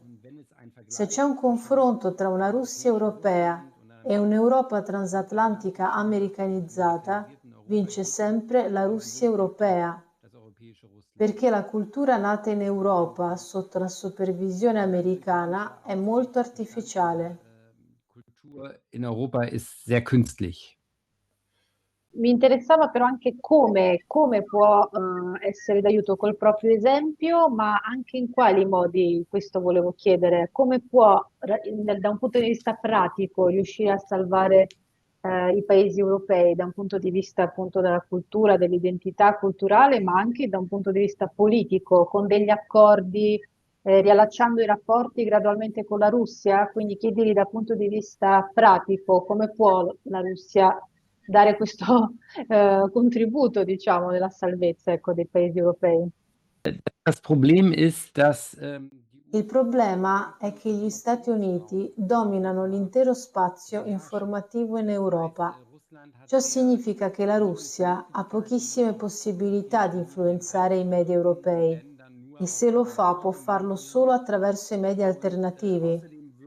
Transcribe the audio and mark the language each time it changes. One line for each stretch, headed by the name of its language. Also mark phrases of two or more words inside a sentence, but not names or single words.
Italian: Se c'è un confronto tra una Russia europea e un'Europa transatlantica americanizzata, vince sempre la Russia europea, perché la cultura nata in Europa sotto la supervisione americana è molto artificiale.
German: Kultur in Europa ist sehr künstlich.
Italian: Mi interessava però anche come può essere d'aiuto col proprio esempio, ma anche in quali modi, questo volevo chiedere, come può da un punto di vista pratico riuscire a salvare i paesi europei, da un punto di vista appunto della cultura, dell'identità culturale, ma anche da un punto di vista politico, con degli accordi, riallacciando i rapporti gradualmente con la Russia, quindi chiedergli dal punto di vista pratico come può la Russia dare questo contributo, diciamo, nella salvezza, ecco, dei paesi europei.
German: Das Problem ist, dass
Italian: Il problema è che gli Stati Uniti dominano l'intero spazio informativo in Europa. Ciò significa che la Russia ha pochissime possibilità di influenzare i media europei e se lo fa può farlo solo attraverso i media alternativi.